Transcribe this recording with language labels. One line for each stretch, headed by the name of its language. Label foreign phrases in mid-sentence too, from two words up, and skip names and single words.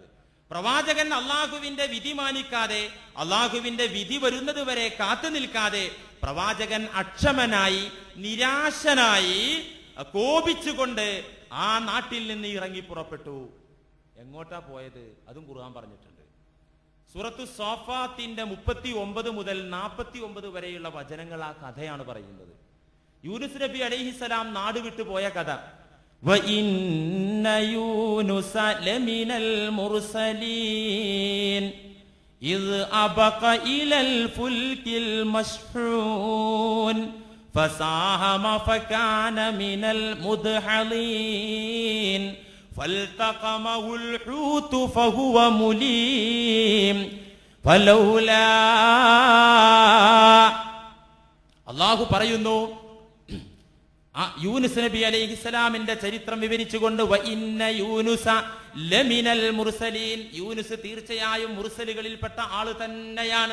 Malayalam: പ്രവാചകൻ അള്ളാഹുവിന്റെ വിധി മാനിക്കാതെ, അള്ളാഹുവിന്റെ വിധി വരുന്നത് വരെ കാത്തു നിൽക്കാതെ പ്രവാചകൻ അക്ഷമനായി, നിരാശനായി, കോപിച്ചുകൊണ്ട് ആ നാട്ടിൽ നിന്ന് ഇറങ്ങി പുറപ്പെട്ടു. എങ്ങോട്ടാ പോയത്? അതും ഖുർആൻ പറഞ്ഞിട്ടുണ്ട്. സൂറത്തു സോഫാത്തിന്റെ 39 മുതൽ 49 വരെയുള്ള വചനങ്ങൾ ആ കഥയാണ് പറയുന്നത്. യൂനുസ് നബി അലൈഹിസ്സലാം നാട് വിട്ടു പോയ കഥ.
Arabic: وَإِنَّ يُونُسَ لَمِنَ الْمُرْسَلِينَ إِذْ أَبَقَ إِلَى الْفُلْكِ الْمَشْحُونِ فَسَاهَمَ فَكَانَ مِنَ الْمُدْحَضِينَ فالتقمه الحوت فهو مليم فلولا.
Malayalam: അല്ലാഹു പറയുന്നു യൂനുസ് നബി അലൈഹിസ്സലാമിന്റെ ചരിത്രം വിവരിച്ചുകൊണ്ട്
Arabic: وإن يونس لمن المرسلين,
Malayalam: യൂനുസ് തീർച്ചയായും മുർസലുകളിൽപ്പെട്ട ആള് തന്നെയാണ്.